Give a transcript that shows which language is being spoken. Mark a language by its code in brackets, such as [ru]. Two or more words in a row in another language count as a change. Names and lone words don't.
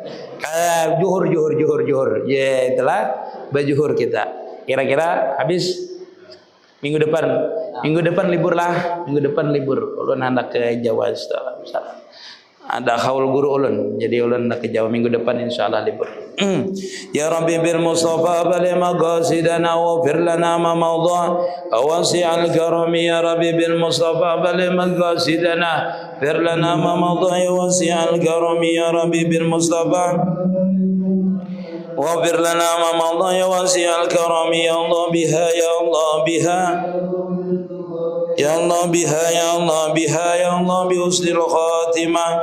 [bjn] Juhur. Ya itulah bajuhur kita. Kira-kira habis minggu depan libur lah. Minggu depan libur. Ulun hendak ke Jawa insyaallah. Ada haul guru ulun, jadi ulun hendak ke Jawa minggu depan insyaallah libur. [ar] يا رب بالمصطفى بلغ مقاصدنا واغفر لنا ما مضى واسع الكرم يا رب بالمصطفى بلغ مقاصدنا اغفر لنا ما مضى واسع الكرم يا رب بالمصطفى bali maqasidana fir lana ma mawdha wasi'al karami ya Rabbi bil Mustafa واغفر لنا ما مضى يا واسع الكرم يا الله بها يا الله بها يا الله بها يا الله بها يا الله بحسن الخاتمة